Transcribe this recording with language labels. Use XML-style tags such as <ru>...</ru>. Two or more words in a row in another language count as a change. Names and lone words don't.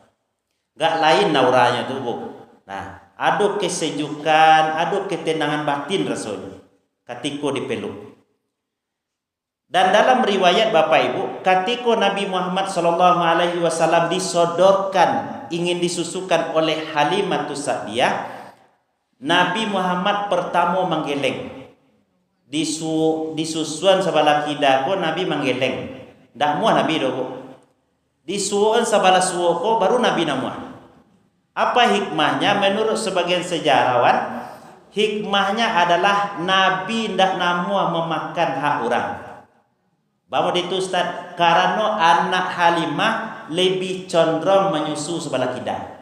<id>Gak lain nauranya tuh Bu. Nah, ada kesejukan, ada ketenangan batin rasanya ketika dipeluk. Dan dalam riwayat Bapak Ibu, ketika Nabi Muhammad SAW disodorkan, ingin disusukan oleh Halimatus Sa'diyah, Nabi Muhammad pertama menggeleng.</id> <min>Disusuan sebelah kida ko Nabi menggeleng. Dak muah Nabi dogo. Disusuan sebelah suo ko baru Nabi namuah.</min> <id>Apa hikmahnya? Menurut sebagian sejarawan, hikmahnya adalah Nabi ndak namuah memakan hak orang. Bapak itu Ustaz, karena anak Halimah lebih condong menyusu sebelah kida.</id>